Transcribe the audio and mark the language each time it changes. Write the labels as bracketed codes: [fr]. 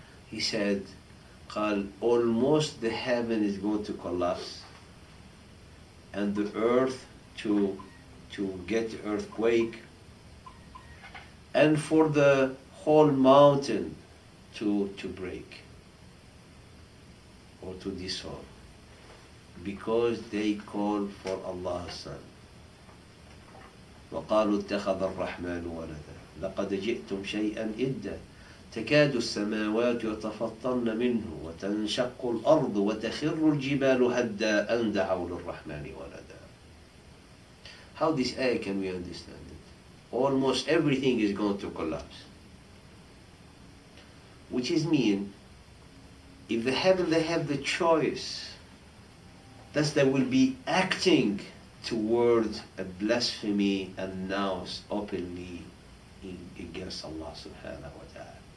[en] He said, قال, almost the heaven is going to collapse and the earth to get earthquake, and for the whole mountain to break or to dissolve, because they call for Allah's son. [ar] وقالوا اتخذ الرحمن ولدا لقد جئتم شيئا إدا تكاد السماوات يتفطرن منه وتنشق الأرض وتخر الجبال هدا أن دعوا للرحمن ولدا. [en] How this ayah can we understand it? Almost everything is going to collapse. Which is mean, if the heaven, they have the choice, thus they will be acting towards a blasphemy announced openly against Allah subhanahu wa ta'ala.